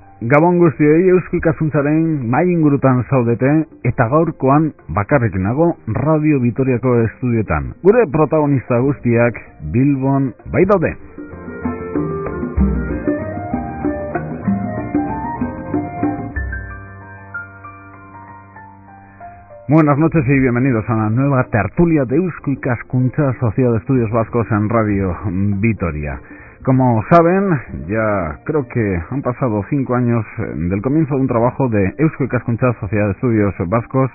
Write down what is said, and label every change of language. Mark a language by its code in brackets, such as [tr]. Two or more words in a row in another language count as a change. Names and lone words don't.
[eu] Gabon guztioi Eusko Ikaskuntzaren mai ingurutan zaudete eta gaurkoan bakarrik nago Radio Vitoriako estudioetan. Gure protagonista guztiak Bilbon bai daude. [es] Buenas noches y bienvenidos a una nueva tertulia de Eusko Ikaskuntza, Sociedad de Estudios Vascos en Radio Vitoria. Como saben, ya creo que han pasado 5 años del comienzo de un trabajo de Eusko Ikaskuntza, Sociedad de Estudios Vascos.